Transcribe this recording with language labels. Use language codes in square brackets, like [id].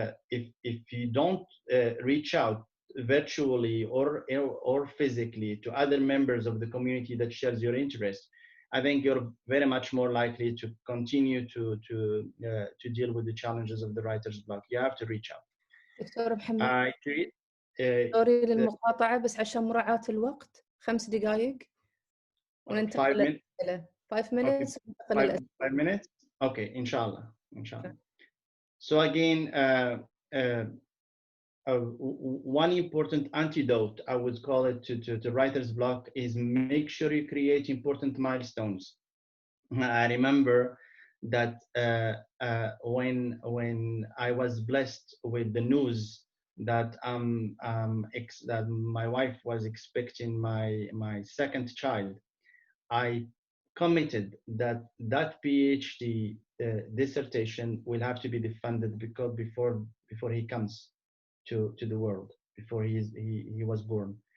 [en] If you don't reach out virtually or physically to other members of the community that shares your interest, I think you're very much more likely to continue to deal with the challenges of the writer's block. You have to reach out. [ar] دكتور محمد، سوري للمقاطعة، بس عشان مراعاة الوقت 5 دقائق وننتقل للأسئلة. [en] 5 minutes. Okay. 5 minutes? Okay, inshallah. So again, one important antidote, I would call it, to writer's block is make sure you create important milestones. I remember that when I was blessed with the news that that my wife was expecting my second child, I committed that PhD dissertation will have to be defended before he comes to the world, before he was born.